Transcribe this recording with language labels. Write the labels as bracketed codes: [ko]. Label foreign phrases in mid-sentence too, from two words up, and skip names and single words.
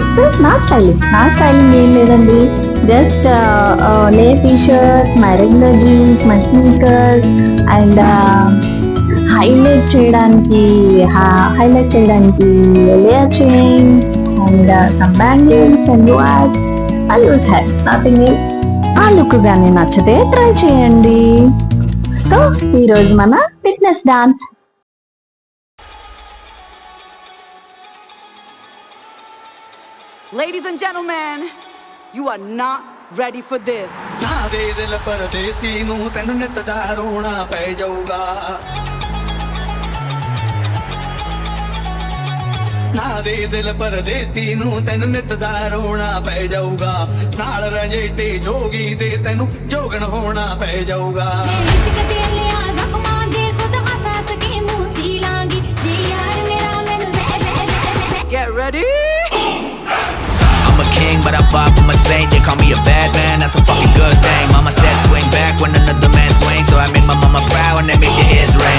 [te] నా స్టైలింగ్ ఏం లేదండి, [en] just layer t-shirts, my regular jeans, my sneakers and highlight చేయడానికి layer chains and some bangles and use had nothing else. [te] ఆ లుక్ గానీ నచ్చితే ట్రై చేయండి. సో ఈరోజు మన [en] fitness dance. Ladies and gentlemen, you are not ready for this. [pa] ਨਾ ਦੇ ਦਿਲ ਪਰਦੇਸੀ ਨੂੰ ਤੈਨੂੰ ਨਿੱਤ ਦਾ ਰੋਣਾ ਪੈ ਜਾਊਗਾ. ਨਾ ਦੇ ਦਿਲ ਪਰਦੇਸੀ ਨੂੰ ਤੈਨੂੰ ਨਿੱਤ ਦਾ ਰੋਣਾ ਪੈ ਜਾਊਗਾ. ਨਾਲ ਰਾਂਝੇਟੇ ਜੋਗੀ ਦੇ ਤੈਨੂੰ ਜੋਗਣ ਹੋਣਾ ਪੈ ਜਾਊਗਾ. [en] Get ready. I'm a king, but I vibe with my saint. They call me a bad man, that's a fucking good thing. Mama said swing back when another man swings, so I made my mama proud and they make their heads ring.